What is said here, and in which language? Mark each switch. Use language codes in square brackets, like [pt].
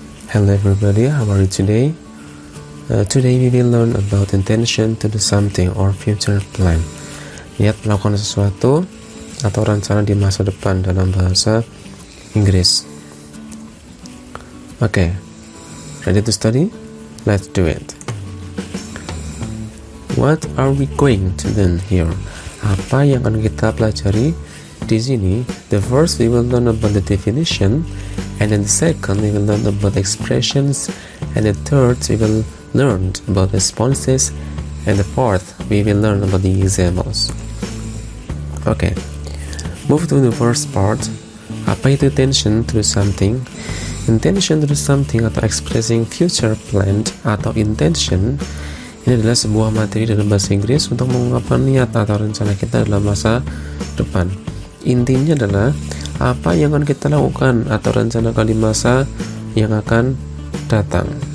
[en] Hello everybody, how are you today? Today we will learn about intention to do something or future plan. [id] Niat melakukan sesuatu atau rencana di masa depan dalam bahasa Inggris. [en] Okay, ready to study? Let's do it. What are we going to learn here? [id] Apa yang akan kita pelajari di sini? [en] The first we will learn about the definition, and then the second we will learn about expressions, and the third we will learn about responses, and the fourth we will learn about the examples. Okay, move to the first part. [id] Apa itu intention to do something? Intention to do something atau expressing future plan atau intention ini adalah sebuah materi dalam bahasa Inggris untuk mengungkapkan niat atau rencana kita dalam masa depan. Intinya adalah apa yang akan kita lakukan atau rencanakan di masa yang akan datang.